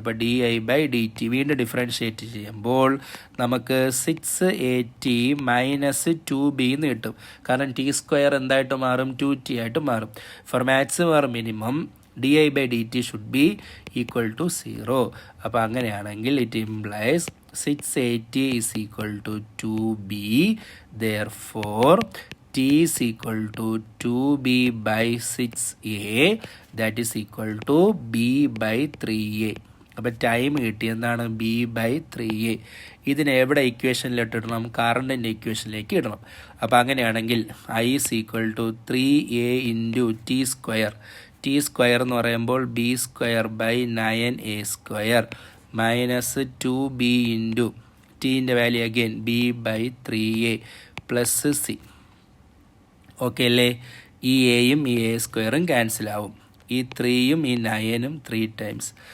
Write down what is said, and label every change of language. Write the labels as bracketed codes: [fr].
[ml] അപ്പോൾ DI/dt വീണ്ടും differentiate ചെയ്യുമ്പോൾ നമുക്ക് 6AT മൈനസ് 2B എന്ന് കിട്ടും. കാരണം T² എന്തായിട്ട് മാറും? 2T ആയിട്ട് മാറും. [en] For maximum or minimum DI/dt should be equal to 0. [ml] അപ്പോൾ അങ്ങനെയാണെങ്കിൽ [en] It implies 6AT is equal to 2B. therefore T is equal to 2B/6A that is equal to B/3A. [ml] അപ്പോൾ ടൈം കിട്ടി. എന്താണ്? B/3A. ഇതിനെ എവിടെ ഇക്വേഷനിലിട്ട് ഇടണം? കറണ്ടിൻ്റെ ഇക്വേഷനിലേക്ക് ഇടണം. അപ്പോൾ അങ്ങനെയാണെങ്കിൽ [en] I is equal to 3A [ml] into T². T² എന്ന് പറയുമ്പോൾ B²/9A² minus 2B into ടീൻ്റെ value again B/3A plus C. Okay അല്ലേ? ഈ എയും ഈ A² ക്യാൻസൽ ആവും. ഈ 3യും ഈ 9ഉം 3 ടൈംസ്.